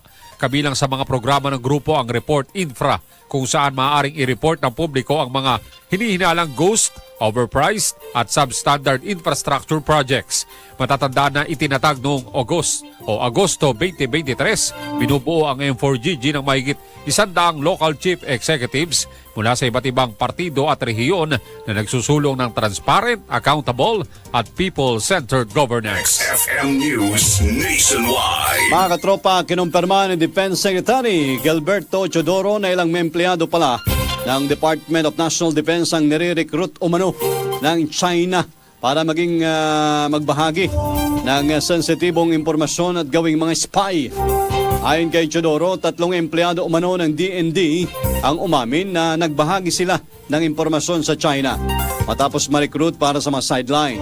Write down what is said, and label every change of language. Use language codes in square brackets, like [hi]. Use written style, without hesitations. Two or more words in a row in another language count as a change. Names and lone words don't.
[tl] Kabilang sa mga programa ng grupo ang Report Infra, kung saan maaaring i-report ng publiko ang mga hinihinalang [en] ghost, overpriced [tl] at [en] substandard infrastructure projects. [tl] Matatandaan na itinatag noong Agosto 2023, binubuo ang M4GG ng mahigit 100 [en] local chief executives [tl] mula sa iba't ibang partido at rehiyon na nagsusulong ng [en] transparent, accountable [tl] at [en] people-centered governance. [tl] XFM News Nationwide. Mga katropa, kinumpirma ni Defense Secretary Gilberto Chodoro na ilang may empleyado pala ng Department of National Defense ang nire-recruit umano ng China para maging magbahagi ng sensitibong impormasyon at gawing mga spy. Ayon kay Chodoro, 3 empleyado umano ng DND ang umamin na nagbahagi sila ng impormasyon sa China matapos ma-recruit para sa mga sideline.